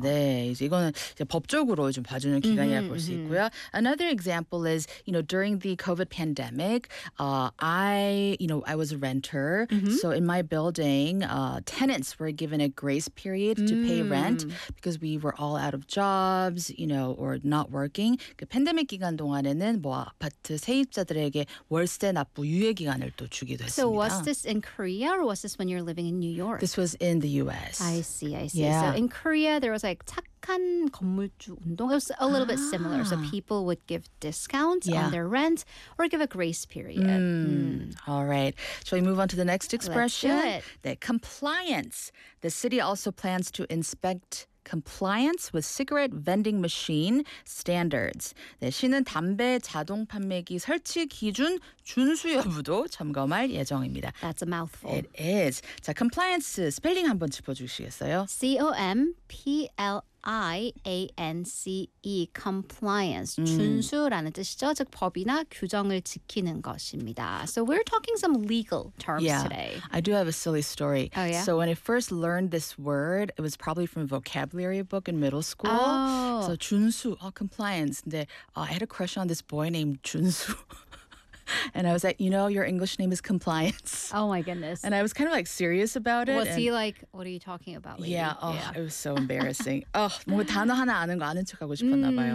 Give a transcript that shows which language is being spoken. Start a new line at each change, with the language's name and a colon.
Korean: 네, 이제 이거는 이제 법적으로 좀 봐주는 기간이라고 볼 수 있고요.
English: Another example is, you know, during the COVID pandemic, I was a renter, so in my building, tenants were given a grace period to pay rent because we were all out of jobs, you know, or not working.
Korean: 그 팬데믹 기간 동안에는 뭐 아파트 세입자들에게 월세 납부 유예 기간을 또 주기도 했습니다.
English: So was this in Korea or was this when you're living in New York? This was in the U.S. I see. Yeah. So in Korea, there was like
Korean: 착한 건물주 운동.
English: It was a little bit similar. So people would give discounts on their rent or give a grace period. All right. Shall we move on to the next expression? Let's do it. The compliance. The city also plans to inspect compliance with cigarette vending machine standards.
Korean: 네, 시는 담배 자동 판매기 설치 기준 준수 여부도 점검할 예정입니다.
English: That's a mouthful. It is.
Korean: 자, compliance 스펠링 한번 짚어주시겠어요? C-O-M-P-L-I-A-N-C-E, compliance, 준수라는 뜻이죠. 즉, 법이나 규정을 지키는 것입니다.
English: So we're talking some legal terms today. I do have a silly story. Oh, yeah? So when I first learned this word, it was probably from a vocabulary book in middle school. Oh. So 준수, compliance. 근데 I had a crush on this boy named 준수. And I was like, you know, your English name is Compliance. Oh, my goodness. And I was kind of like serious about it. Was he like, what are you talking about, lady? Yeah, it was so embarrassing.
Korean: 뭐 단어 하나 아는 거 아는 척하고 싶었나봐요.